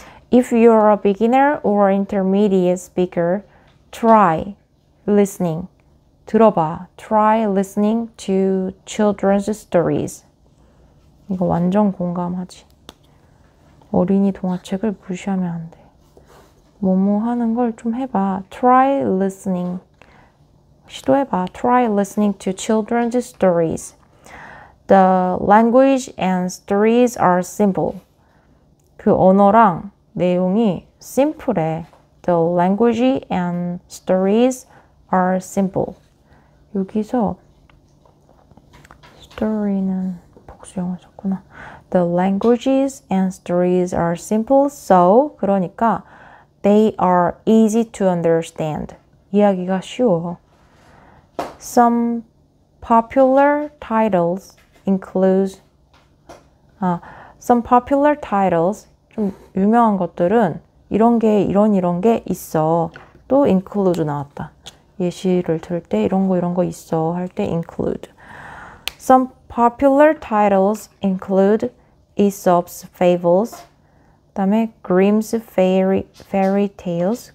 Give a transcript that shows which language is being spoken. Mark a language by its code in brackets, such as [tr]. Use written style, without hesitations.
[en] If you're a beginner or intermediate speaker, try listening. [ko] 들어봐. [en] Try listening to children's stories. [ko] 이거 완전 공감하지. 어린이 동화책을 무시하면 안 돼. 뭐뭐 하는 걸 좀 해봐. Try listening. 시도해봐. [en] Try listening to children's stories. The language and stories are simple. [ko] 그 언어랑 내용이 simple해. [en] The language and stories are simple. [ko] 여기서 story는 복수형을 썼구나. [en] The languages and stories are simple, so 그러니까 they are easy to understand. [ko] 이해하기가 쉬워. [en] Some popular titles include some popular titles 좀 유명한 것들은 이런 게 있어. [ko] 또 include 나왔다. 예시를 들 때 이런 거 있어 할 때 include. [en] Some popular titles include Aesop's Fables. [ko] 그다음에 Grimm's Fairy Tales.